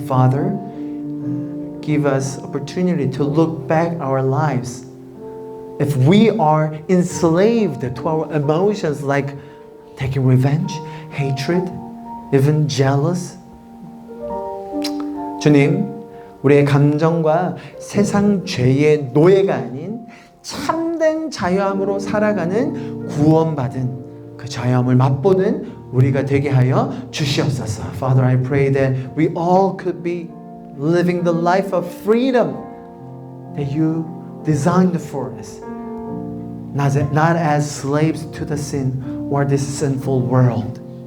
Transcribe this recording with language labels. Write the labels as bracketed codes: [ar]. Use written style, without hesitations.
[en] Father, give us opportunity to look back our lives. If we are enslaved to our emotions like taking revenge, hatred, even jealous. [ko] 주님, 우리의 감정과 세상 죄의 노예가 아닌 참된 자유함으로 살아가는 구원받은 그 자유함을 맛보는 우리가 되게 하여 주시옵소서. [en] Father, I pray that we all could be living the life of freedom that you designed for us. Not as slaves to the sin or this sinful world.